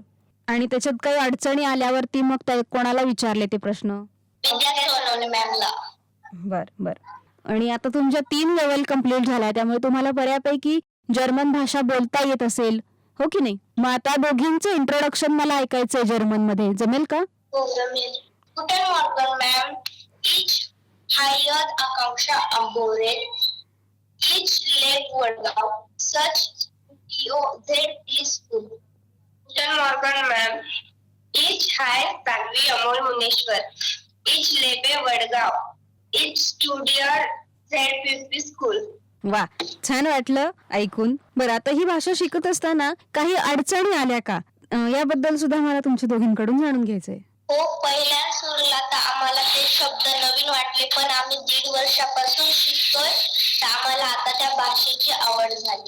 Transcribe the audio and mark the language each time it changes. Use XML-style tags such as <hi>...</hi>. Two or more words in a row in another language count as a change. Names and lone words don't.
<mr>आणि त्याच्यात काही अडचणी आल्यावरती मग कोणाला विचारले ते प्रश्न? विद्या सोनवणे मॅमला. बर बर. आणि आता तुमच्या 3</mr> <en>level complete</en> <mr>झाल्या, त्यामुळे तुम्हाला बऱ्यापैकी जर्मन भाषा बोलता येत असेल, हो की नाही? मग आता दोघींचं इंट्रोडक्शन मला ऐकायचंय जर्मन मध्ये, जमेल का? हो, जमेल.</mr> <de>Guten Morgen, ma'am. Ich heiße Akanksha Ambore. Ich lebe Waldau. Such TOZP School. Guten Morgen, ma'am. Ich heiße Tanvi Amol Muneshwar. Ich lebe Waldau. Ich studiere ZPP School.</de> <mr>वा, छान वाटलं ऐकून. बरं, आता ही भाषा शिकत असताना काही अडचणी आल्या का? याबद्दल सुद्धा मला तुमच्या दोघींकडून जाणून घ्यायचंय. हो, पहिल्या सुरुला तर आम्हाला ते शब्द नवीन वाटले, पण आम्ही 1.5 वर्षापासून शिकतोय, तर आम्हाला आता त्या भाषेची आवड झाली.</mr>